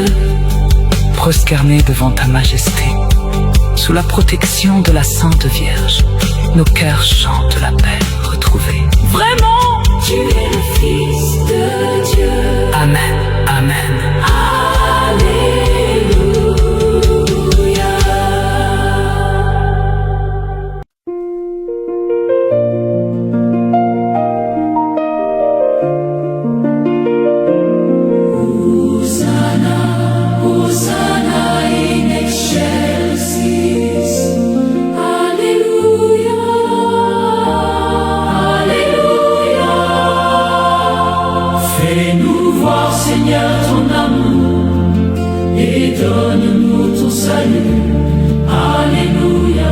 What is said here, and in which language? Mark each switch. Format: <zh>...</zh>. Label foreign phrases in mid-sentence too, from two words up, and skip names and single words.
<fr>prosternés devant ta majesté, sous la protection de la Sainte Vierge, nos cœurs chantent la paix retrouvée. Vraiment, Tu es le Fils de Dieu. Amen, Amen. Alléluia.</fr> <la>Hosanna, Hosanna in excelsis.</la> <fr>Alléluia. Alléluia. Fais-nous voir, Seigneur, ton amour et donne-nous ton salut. Alléluia.</fr>